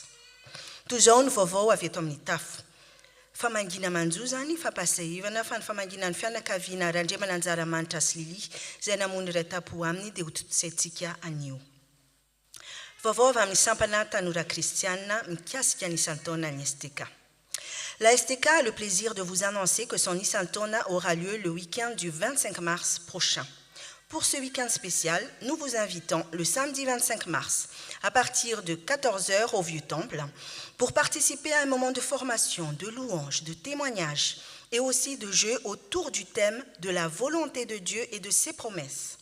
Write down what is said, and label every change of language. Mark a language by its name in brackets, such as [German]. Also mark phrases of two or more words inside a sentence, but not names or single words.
[Malagasy] Toy izao ny vaovao avy eto amin'ny tafo. Famangina manjo zany fampasahivana fa ny famangina ny fianakaviana Randriamana Anjaramanitra sy Lily izay namony iray tapo aminy dia ho totosaintsika anio. Vaovao avy amin'ny sampana tanora kristiana mikasika ny isan-taona ny STK. [French] La STK a le plaisir de vous annoncer que son Nisantona aura lieu le week-end du 25 mars prochain. Pour ce week-end spécial, nous vous invitons le samedi 25 mars à partir de 14 h au Vieux-Temple pour participer à un moment de formation, de louange, de témoignage et aussi de jeu autour du thème de la volonté de Dieu et de ses promesses.